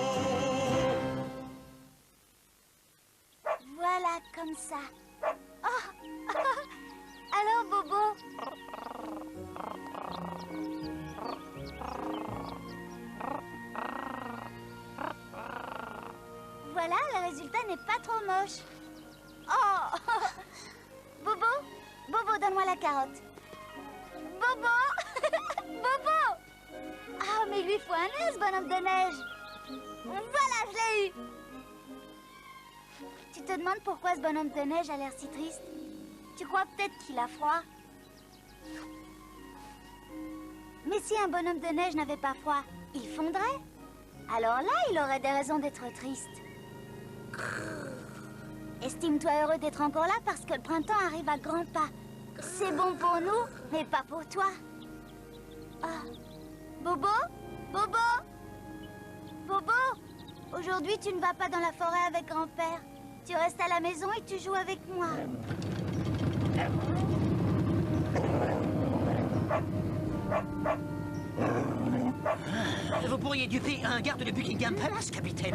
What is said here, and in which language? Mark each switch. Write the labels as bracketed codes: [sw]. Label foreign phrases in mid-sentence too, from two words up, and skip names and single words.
[fr] Voilà, comme ça. Oh Alors, Bobo? Voilà, le résultat n'est pas trop moche. Oh Bobo? Bobo, donne-moi la carotte. Bobo Bobo! Ah, mais il lui faut un nez, ce bonhomme de neige. Voilà, je l'ai eu. Tu te demandes pourquoi ce bonhomme de neige a l'air si triste? Tu crois peut-être qu'il a froid? Mais si un bonhomme de neige n'avait pas froid, il fondrait. Alors là, il aurait des raisons d'être triste. Estime-toi heureux d'être encore là parce que le printemps arrive à grands pas. C'est bon pour nous, mais pas pour toi. Ah. Bobo? Bobo? Bobo? Aujourd'hui, tu ne vas pas dans la forêt avec grand-père. Tu restes à la maison et tu joues avec moi. Vous pourriez duper un garde de Buckingham Palace, capitaine.